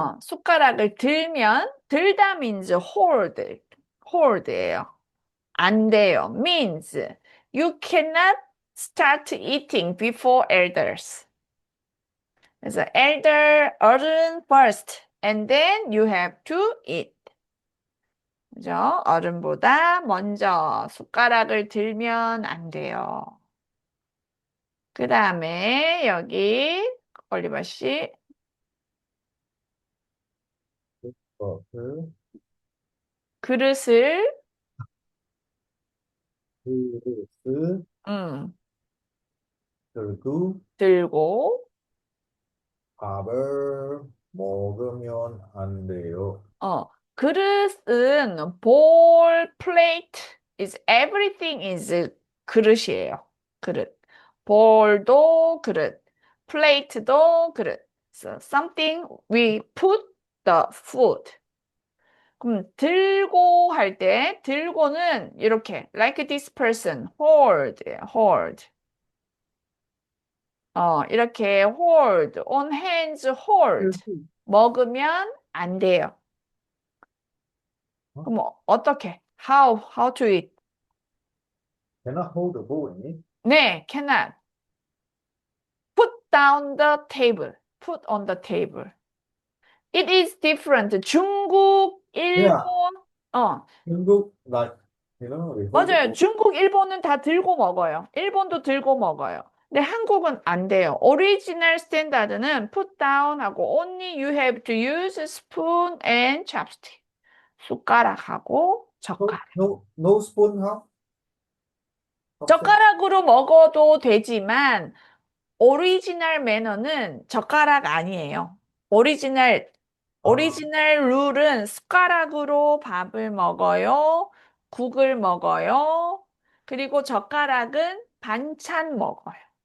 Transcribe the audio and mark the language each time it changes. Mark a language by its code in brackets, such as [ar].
[ko] 숟가락을 들면, 들다 [en] means hold [ko] 예요. 안 돼요. [en] means you cannot start eating before elders. [ko] 그래서 어른 [en] first, and then you have to eat. [ko] 그죠? 어른보다 먼저 숟가락을 들면 안 돼요. 그 다음에 여기 올리버 씨, 그 그릇을 그릇을 음, 들고 들고 밥을 먹으면 안 돼요. 그릇은 [en] bowl, plate is everything is [ko] 그릇이에요. 그릇. 볼도 그릇. 플레이트도 그릇. [en] So something we put the food. [ko] 그럼 들고 할 때 들고는 이렇게 [en] like this person hold hold. [ko] 이렇게 [en] hold on hands hold. [ko] 들고 먹으면 안 돼요. 그럼 어떻게? [en] How to eat? Can I hold the bowl in it? 네, cannot. Put down the table. Put on the table. It is different. [ko] 중국, 일본, [en] 중국, like, we hold the [ko] 맞아요. [en] bowl. [ko] 중국, 일본은 다 들고 먹어요. 일본도 들고 먹어요. 근데 한국은 안 돼요. 오리지널 스탠다드는 [en] put down 하고 only you have to use spoon and chopstick. [ko] 숟가락하고 젓가락. [en] No spoon, how? [ko] 젓가락으로 먹어도 되지만 오리지널 매너는 젓가락 아니에요. 오리지널 룰은 숟가락으로 밥을 먹어요. 국을 먹어요. 그리고 젓가락은 반찬 먹어요.